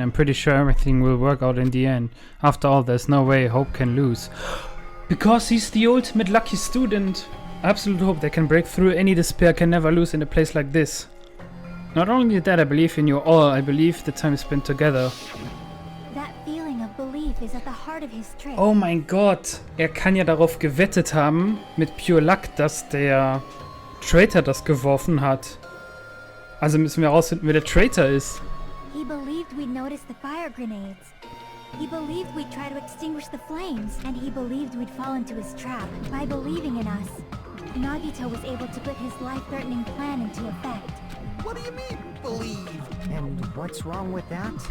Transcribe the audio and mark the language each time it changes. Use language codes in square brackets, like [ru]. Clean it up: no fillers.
[en] I'm pretty sure everything will work out in the end. After all, there's no way Hope can lose. Because he's the ultimate lucky student. Absolute hope that can break through any despair, can never lose in a place like this. Not only that, I believe in you all. I believe the time spent together. That feeling of belief is at the heart of his trick. [de] Oh mein Gott. Er kann ja darauf gewettet haben, mit Pure Luck, dass der Traitor das geworfen hat. Also müssen wir herausfinden, wer der Traitor ist. [en] He believed we'd notice the fire grenades. He believed we'd try to extinguish the flames. And he believed we'd fall into his trap. By believing in us, Nagito was able to put his life-threatening plan into effect. What do you mean, believe? And what's wrong with that?